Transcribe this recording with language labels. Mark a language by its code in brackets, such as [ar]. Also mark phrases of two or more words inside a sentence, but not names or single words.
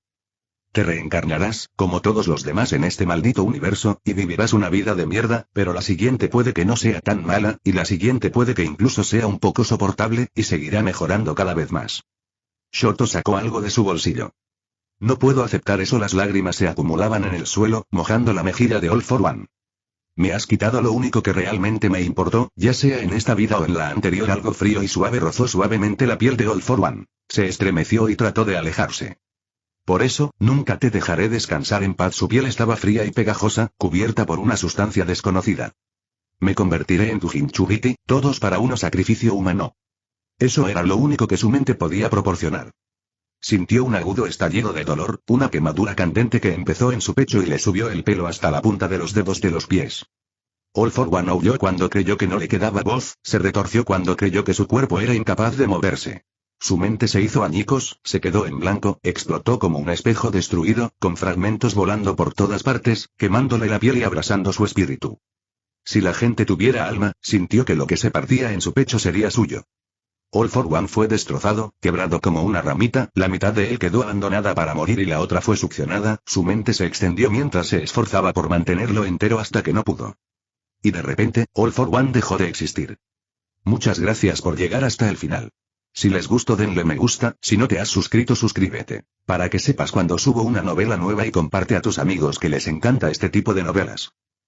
[es] Te reencarnarás, como todos los demás en este maldito universo, y vivirás una vida de mierda, pero la siguiente puede que no sea tan mala, y la siguiente puede que incluso sea un poco soportable, y seguirá mejorando cada vez más. Shoto sacó algo de su bolsillo. No puedo aceptar eso. Las lágrimas se acumulaban en el suelo, mojando la mejilla de All for One. Me has quitado lo único que realmente me importó, ya sea en esta vida o en la anterior. Algo frío y suave rozó suavemente la piel de All for One. Se estremeció y trató de alejarse. Por eso, nunca te dejaré descansar en paz. Su piel estaba fría y pegajosa, cubierta por una sustancia desconocida. Me convertiré en tu Jinchuriki, todos para un sacrificio humano. Eso era lo único que su mente podía proporcionar. Sintió un agudo estallido de dolor, una quemadura candente que empezó en su pecho y le subió el pelo hasta la punta de los dedos de los pies. All for One aulló cuando creyó que no le quedaba voz, se retorció cuando creyó que su cuerpo era incapaz de moverse. Su mente se hizo añicos, se quedó en blanco, explotó como un espejo destruido, con fragmentos volando por todas partes, quemándole la piel y abrasando su espíritu. Si la gente tuviera alma, sintió que lo que se partía en su pecho sería suyo. All for One fue destrozado, quebrado como una ramita, la mitad de él quedó abandonada para morir y la otra fue succionada, su mente se extendió mientras se esforzaba por mantenerlo entero hasta que no pudo. Y de repente, All for One dejó de existir. Muchas gracias por llegar hasta el final. Si les gustó denle me gusta, si no te has suscrito suscríbete, para que sepas cuando subo una novela nueva y comparte a tus amigos que les encanta este tipo de novelas.